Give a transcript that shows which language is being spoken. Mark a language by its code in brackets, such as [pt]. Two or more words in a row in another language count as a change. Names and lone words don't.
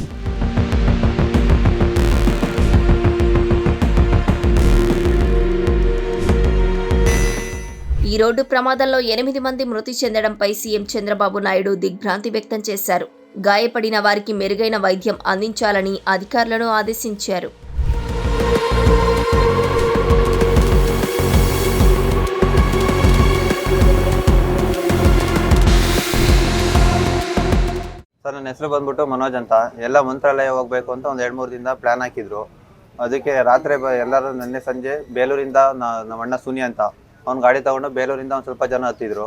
[te] ఈ రోడ్డు ప్రమాదంలో 8 మంది మృతి చెందడంపై సీఎం చంద్రబాబు నాయుడు దిగ్భ్రాంతి వ్యక్తం చేశారు. గాయపడిన వారికి మెరుగైన వైద్యం అందించాలని అధికారులను ఆదేశించారు. [kn] ಸರ್, ನನ್ನ ಹೆಸರು ಬಂದ್ಬಿಟ್ಟು ಮನೋಜ್ ಅಂತ. ಎಲ್ಲ ಮಂತ್ರಾಲಯ ಹೋಗ್ಬೇಕು ಅಂತ ಒಂದು 2-3 ದಿನದಿಂದ ಪ್ಲಾನ್ ಹಾಕಿದ್ರು. ಅದಕ್ಕೆ ರಾತ್ರಿ ಎಲ್ಲರೂ ನಿನ್ನೆ ಸಂಜೆ ಬೇಲೂರಿಂದ ನಮ್ಮ ಅಣ್ಣ ಸುನಿ ಅಂತ ಅವ್ನು ಗಾಡಿ ತಗೊಂಡು ಬೇಲೂರಿಂದ ಒಂದು ಸ್ವಲ್ಪ ಜನ ಹತ್ತಿದ್ರು.